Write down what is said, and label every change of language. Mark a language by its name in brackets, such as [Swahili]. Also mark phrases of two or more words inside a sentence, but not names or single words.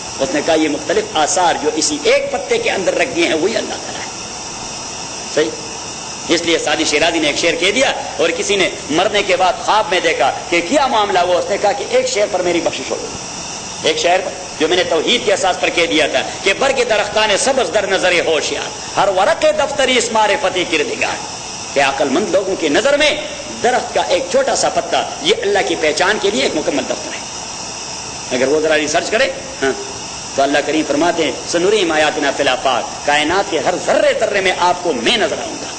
[Urdu] اس نے کہا یہ مختلف آثار جو اسی ایک پتے کے اندر رکھ دیے ہیں وہی اللہ تعالیٰ ہے. صحیح. اس لیے سعدی شیرازی نے ایک شعر کہہ دیا اور کسی نے مرنے کے بعد خواب میں دیکھا کہ کیا معاملہ ہوا. اس نے کہا کہ ایک شعر پر میری بخشش ہو گئی. ایک شعر پر جو میں نے توحید کے اساس پر کہہ دیا تھا کہ [Persian] برگ درختان سبز در نظر ہوشیار ہر ورق دفتری اس معرفتی کردگار. [Urdu] کہ عقل مند لوگوں کی نظر میں درخت کا ایک چھوٹا سا پتا یہ اللہ کی پہچان کے لیے ایک مکمل دفتر ہے. اگر وہ ذرا ریسرچ کرے ہاں تو اللہ کریم فرماتے ہیں [Arabic] سنوریم آیاتنا فی الآفاق [Urdu] کائنات کے ہر ذرے ذرے میں آپ کو میں نظر آؤں گا.